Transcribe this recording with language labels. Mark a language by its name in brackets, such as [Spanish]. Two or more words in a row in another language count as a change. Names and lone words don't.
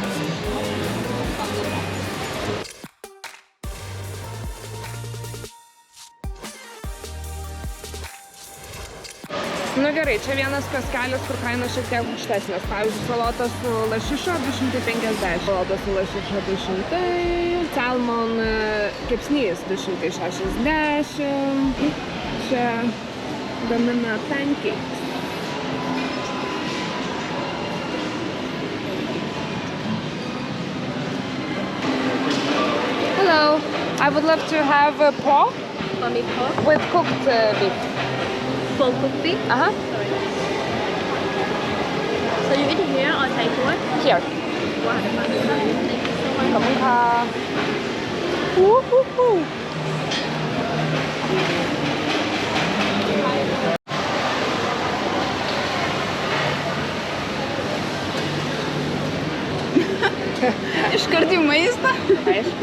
[Lithuanian] Nu gerai, čia vienas kioskelis, kur kainos šiek tiek aukštesnės. Pavyzdžiui, salotas su lašišo 250. Salotas su lašišo 200. Salmon kepsnys 260. Čia gamina pancakes. [English] Hello, I would love to have a pork with cooked beef. Full cooked beef? Uh-huh. Sorry. So you eat here or Thai food? Here. Wow, thank you so much. [Thai] ขอบคุณค่ะ [Lithuanian] Iškart į maistą. Aišku.